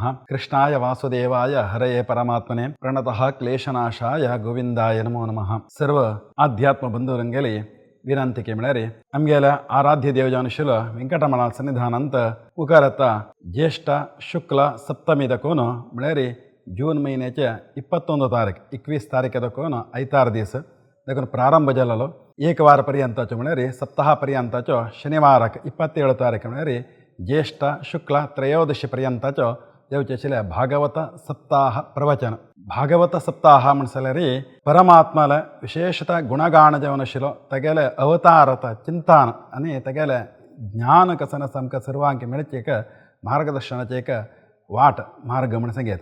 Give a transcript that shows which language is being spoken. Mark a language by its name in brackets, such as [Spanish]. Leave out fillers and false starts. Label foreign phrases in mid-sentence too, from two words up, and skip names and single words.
[Sanskrit] ಕೃಷ್ಣಾಯ ವಾಸುದೇವಾಯ ಹರಯೇ ಪರಮಾತ್ಮನೆ ಪ್ರಣತಃ ಕ್ಲೇಶನಾಶಾಯ ಗೋವಿಂದಾಯ ನಮೋ ನಮಃ. [Konkani] ಸರ್ವ ಆಧ್ಯಾತ್ಮ ಬಂಧುರಂಗೆಲಿ ವಿನಂತಿಕೆ ಮಿಳರಿ ನಮಗೆಲ್ಲ ಆರಾಧ್ಯ ದೇವಜಾನುಶುಲ ವೆಂಕಟರಮಣ ಸನ್ನಿಧಾನ ಅಂತ ಉಕಾರತ್ತ ಜ್ಯೇಷ್ಠ ಶುಕ್ಲ ಸಪ್ತಮಿ ದಕೋನು ಮಿಳರಿ ಜೂನ್ ಮಹಿन्याच्या 21 तारीख 21 तारखेदकोन ऐतार दिवस देखून प्रारंभ झालेलो एक वारपर्यंतचो म्हळ्यार सप्ताहापर्यंतचो शनिवाराक 27 तारीख म्हळ्यार ज्येष्ठ शुक्ल त्रयोदशी पर्यंतचो देवचेशिले भागवत सप्ताह प्रवचन. भागवत सप्ताह म्हणसल्यार परमात्माला विशेषतः गुणगान जेवण आशिल्लो तेगेले अवतारत चिंतन आनी तेगेले ज्ञान कसन सामकें सर्वांक मेळचे एक मार्गदर्शनाचे एक वाट मार्ग म्हण सांगेत.